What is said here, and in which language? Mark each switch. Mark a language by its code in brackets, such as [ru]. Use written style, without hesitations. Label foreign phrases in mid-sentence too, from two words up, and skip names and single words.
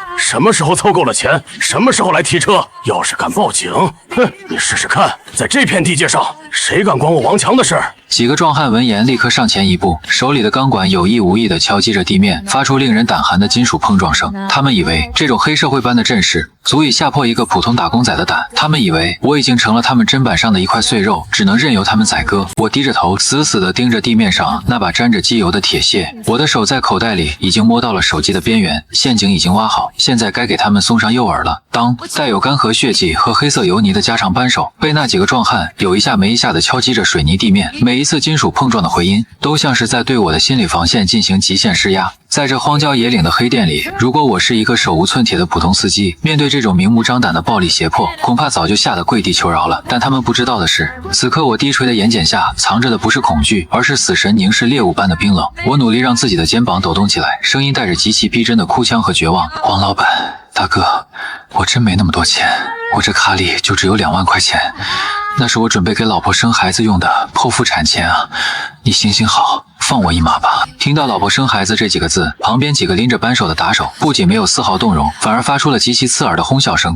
[zh] 什麼時候湊夠了錢，什麼時候來提車。要是敢報警，哼，你試試看，在這片地界上，誰敢管我王強的事兒？幾個壯漢聞言，立刻上前一步，手裡的鋼管有意無意地敲擊着地面，發出令人膽寒的金屬碰撞聲。他們以為這種黑社會般的陣勢足以嚇破一個普通打工仔的膽，他們以為我已經成了他們砧板上的一塊碎肉，只能任由他們宰割。我低着頭，死死地盯着地面上那把沾着機油的鐵屑，我的手在口袋裡已經摸到了手機的邊緣，陷阱已經挖好，現在該給他們送上誘餌了。當帶有干涸血跡和黑色油泥的加長扳手被那幾個壯漢有一下沒一下地敲擊着水泥地面，每一次金屬碰撞的回音都像是在對我的心理防線進行极限施压。在這荒郊野嶺的黑店裡，如果我是一個手無寸鐵的普通司機，面對這種明目張膽的暴力脅迫，恐怕早就嚇得跪地求饒了。但他們不知道的是，此刻我低垂的眼瞼下藏着的不是恐懼，而是死神凝視獵物般的冰冷。我努力讓自己的肩膀抖動起來，聲音帶着極其逼真的哭腔和絕望：“王老闆，大哥，我真沒那麼多錢，我這卡裡就只有2萬塊錢，那是我準備給老婆生孩子用的剖腹產錢啊！你行行好，放我一馬吧。” 聽到老婆生孩子這幾個字，旁邊幾個拎着扳手的打手不僅沒有絲毫動容，反而發出了極其刺耳的哄笑聲。